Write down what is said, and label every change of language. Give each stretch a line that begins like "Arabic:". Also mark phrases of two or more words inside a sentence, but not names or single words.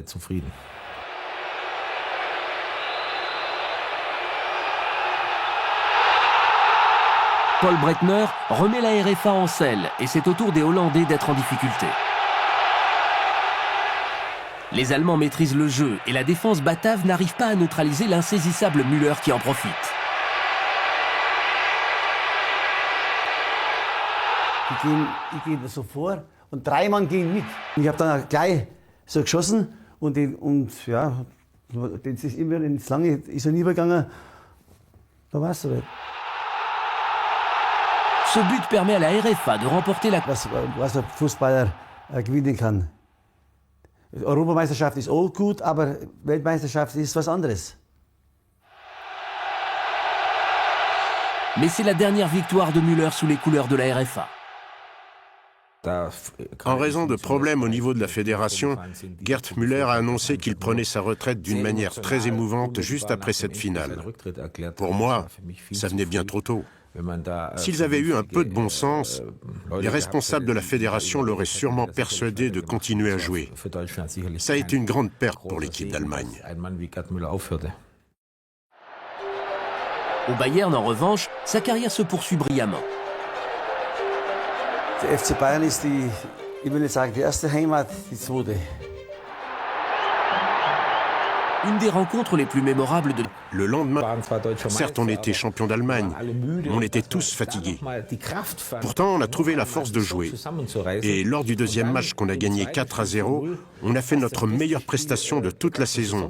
French: Paul Breitner remet la RFA en selle et c'est au tour des Hollandais d'être en difficulté. Les Allemands maîtrisent le jeu et la défense batave n'arrive pas à neutraliser l'insaisissable Müller qui en profite.
German: Ich gehe so vor und 3 Mann gehen mit. Ich habe dann gleich so geschossen und ja, das ist immer ins Lange, ist er nie übergegangen. Da war's so.
French: Ce but permet à la RFA de remporter la...
German: Was der Fußballer gewinnen kann. Europameisterschaft ist auch gut, aber Weltmeisterschaft ist was anderes.
French: Mais c'est la dernière victoire de Müller sous les couleurs de la RFA. En raison de problèmes au niveau de la fédération, Gerd Müller a annoncé qu'il prenait sa retraite d'une manière très émouvante juste après cette finale. Pour moi, ça venait bien trop tôt. S'ils avaient eu un peu de bon sens, les responsables de la fédération l'auraient sûrement persuadé de continuer à jouer. Ça a été une grande perte pour l'équipe d'Allemagne. Au Bayern, en revanche, sa carrière se poursuit brillamment.
German: Der FC Bayern ist die, ich will nicht sagen die erste Heimat, die zweite.
French: Une des rencontres les plus mémorables de... Le lendemain, certes on était champion d'Allemagne, mais on était tous fatigués. Pourtant on a trouvé la force de jouer. Et lors du deuxième match qu'on a gagné 4-0, on a fait notre meilleure prestation de toute la saison.